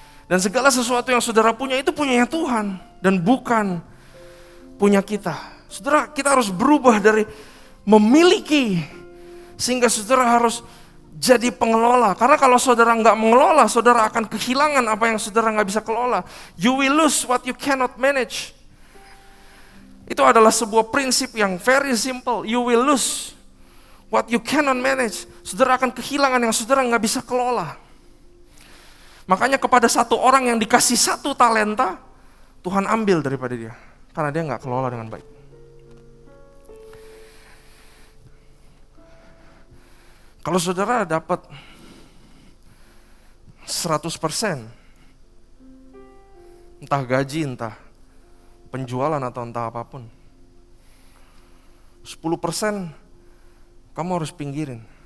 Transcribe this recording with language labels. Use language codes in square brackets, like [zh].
[id] Dan segala sesuatu yang saudara punya itu punyanya Tuhan dan bukan punya kita. Saudara, kita harus berubah dari memiliki sehingga saudara harus jadi pengelola. Karena kalau saudara nggak mengelola, saudara akan kehilangan apa yang saudara nggak bisa kelola. [en] You will lose what you cannot manage. [id] Itu adalah sebuah prinsip yang [en] very simple. You will lose what you cannot manage. [id] Saudara akan kehilangan yang saudara nggak bisa kelola. Makanya kepada satu orang yang dikasih 1 talenta, Tuhan ambil daripada dia. Karena dia nggak kelola dengan baik. Kalau saudara dapat 100%, entah gaji, entah penjualan atau entah apapun, 10% kamu harus pinggirin.